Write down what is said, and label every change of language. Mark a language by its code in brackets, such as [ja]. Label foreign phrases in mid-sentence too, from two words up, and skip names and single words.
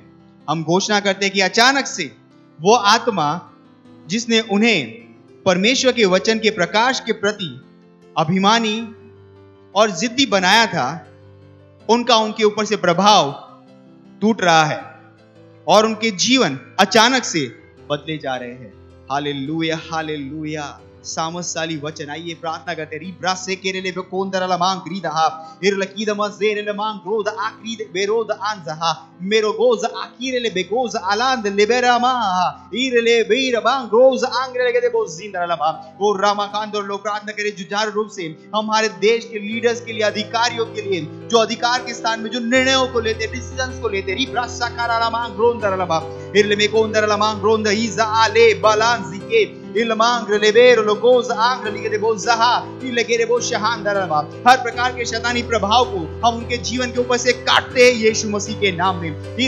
[hi] हम घोषणा करते हैं कि अचानक से वो आत्मा जिसने उन्हें परमेश्वर के वचन के प्रकाश के प्रति अभिमानी और जिद्दी बनाया था, उनका उनके ऊपर से प्रभाव टूट रहा है और उनके जीवन अचानक से बदले जा रहे हैं। हालेलुया, हालेलुया। सामसाली वचन, आइए प्रार्थना करते हैं। रिब्रा से केरेले बे कोंदरला मांग ग्रीदहा इरलकीद मजेरेले मांग रोद आक्रीद बेरोद आंजहा मेरो गोज आकीरेले बेगोज आलांद लिबेरामा इरले बीर मांग रोज आंग्रेले के बोज जिंदरला वो रामाकांदर लोग प्रार्थना करें जुझारू रूप से हमारे देश के लीडर्स के लिए, अधिकारियों के लिए जो अधिकार के स्थान में जो निर्णयों को लेते, डिसीजंस को लेते। रिब्रा साकाराला मांग रोंदरला इरले में कोंदरला मांग रोंद इजा आले बालांजी के हर प्रकार के शैतानी प्रभाव को हम उनके जीवन के ऊपर से काटते हैं यीशु मसीह के नाम में।